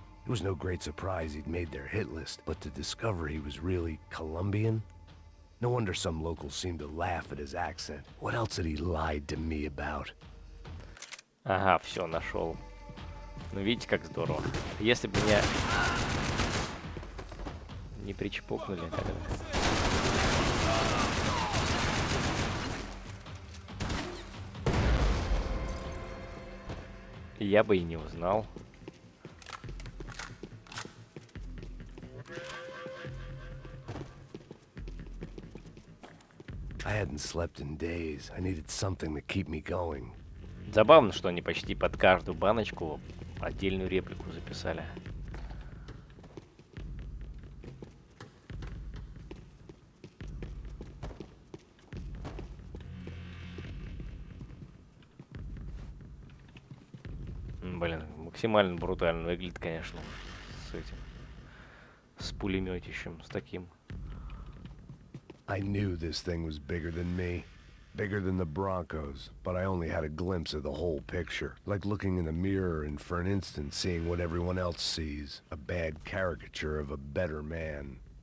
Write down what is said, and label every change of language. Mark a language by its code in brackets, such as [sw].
[en] It was no great surprise he'd made their hit list, but to discover he was really Colombian? No wonder some locals seemed to laugh at his accent. What else had he lied to me about? [ru] Ага, все, нашел. Ну, видите, как здорово. Если бы меня не причепокнули тогда. Я бы и не узнал. [en] I hadn't slept in days. I needed something to keep me going. [ru] Забавно, что они почти под каждую баночку отдельную реплику записали. Блин, максимально брутально выглядит, конечно, с этим, с пулеметищем, с таким. [en] I knew this thing was bigger than me. Bigger than the Broncos, but I only had a glimpse of the whole picture. Like looking in the mirror and for an instant seeing what everyone else sees. A bad caricature of a better man.